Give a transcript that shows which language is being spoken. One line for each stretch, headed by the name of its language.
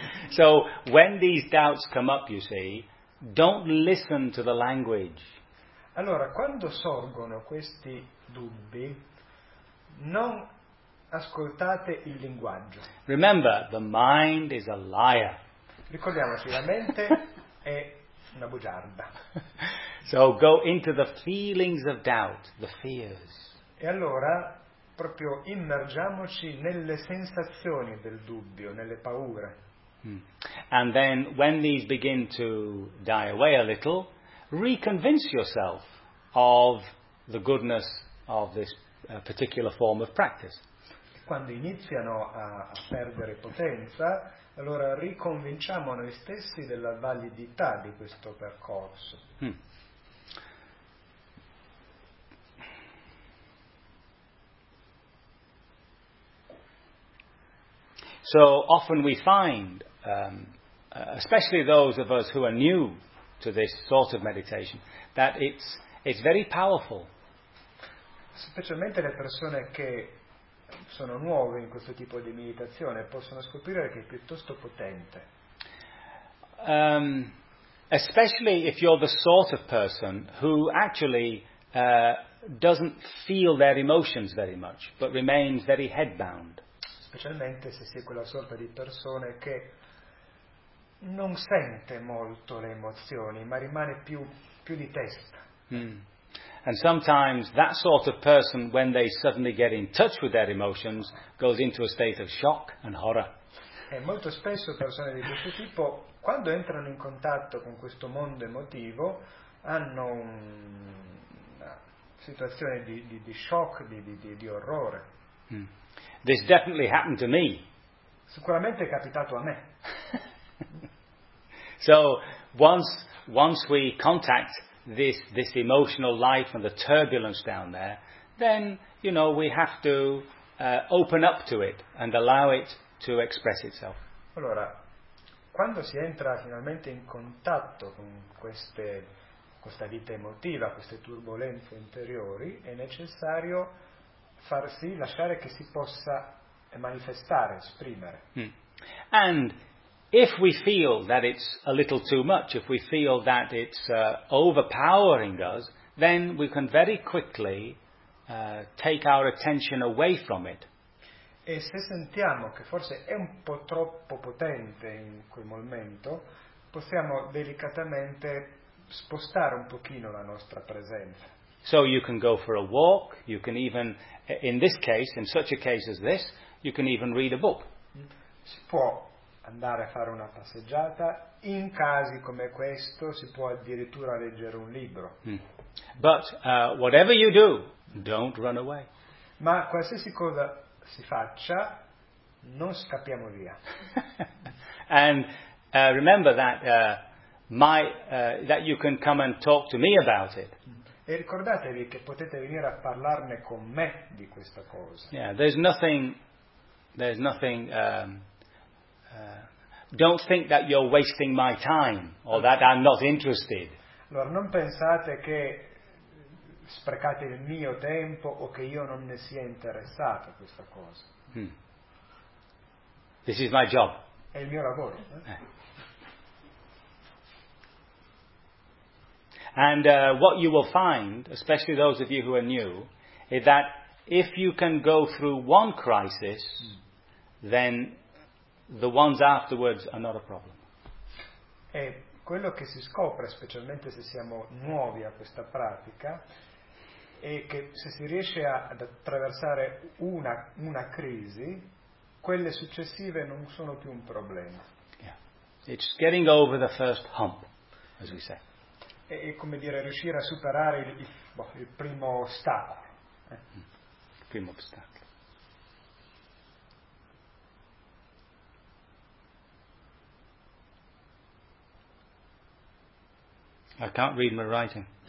English: So, when these doubts come up, you see, don't listen to the language.
Italian: Allora, quando sorgono questi dubbi, non ascoltate il linguaggio.
English: Remember, the mind is a liar.
Italian: Ricordiamoci, la mente è una bugiarda.
English: So go into the feelings of doubt, the fears.
Italian: E allora, proprio immergiamoci nelle sensazioni del dubbio, nelle paure.
English: And then, when these begin to die away a little, reconvince yourself of the goodness of this particular form of practice.
Italian: Quando iniziano a perdere potenza, allora riconvinciamo noi stessi della validità di questo percorso.
English: So often we find, especially those of us who are new to this sort of meditation, that it's very powerful.
Italian: Specialmente le persone che sono nuove in questo tipo di meditazione possono scoprire che è piuttosto potente.
English: Especially if you're the sort of person who actually doesn't feel their emotions very much, but remains very headbound.
Italian: Specialmente se sei quella sorta di persone che non sente molto le emozioni, ma rimane più di testa.
English: And sometimes that sort of person, when they suddenly get in touch with their emotions, goes into a state of shock and horror.
Italian: E molto spesso persone di questo tipo, quando entrano in contatto con questo mondo emotivo, hanno una situazione di shock, di orrore.
English: This definitely happened to me.
Italian: Sicuramente è capitato a me.
English: So once we contact this emotional life and the turbulence down there, then, you know, we have to open up to it and allow it to express itself.
Italian: Allora, quando si entra finalmente in contatto con questa vita emotiva, queste turbulenze interiori, è necessario far sì, lasciare che si possa manifestare, esprimere.
English: And If we feel that it's a little too much, if we feel that it's overpowering us, then we can very quickly take our attention away from it.
Italian: E se sentiamo che forse è un po' troppo potente in quel momento, possiamo delicatamente spostare un pochino la nostra presenza.
English: So you can go for a walk, you can even, in this case, in such a case as this, you can even read a book.
Italian: Si può andare a fare una passeggiata, in casi come questo si può addirittura leggere un libro.
English: But whatever you do, don't run away.
Italian: Ma qualsiasi cosa si faccia, non scappiamo via.
English: And remember that that you can come and talk to me about it.
Italian: E ricordatevi che potete venire a parlarne con me di questa cosa.
English: Yeah, there's nothing. Don't think that you're wasting my time or that I'm not interested.
Italian: Allora, non pensate che sprecate il mio tempo o che io non ne sia interessato a questa cosa.
English: This is my job.
Italian: È il mio lavoro.
English: And what you will find, especially those of you who are new, is that if you can go through one crisis, then the ones afterwards are not a problem.
Italian: E quello che si scopre, specialmente se siamo nuovi a questa pratica, è che se si riesce ad attraversare una crisi, quelle successive non sono più un problema. Yeah.
English: It's getting over the first hump, as we say.
Italian: È come dire riuscire a superare il primo ostacolo. Il primo ostacolo.
English: I can't read my writing.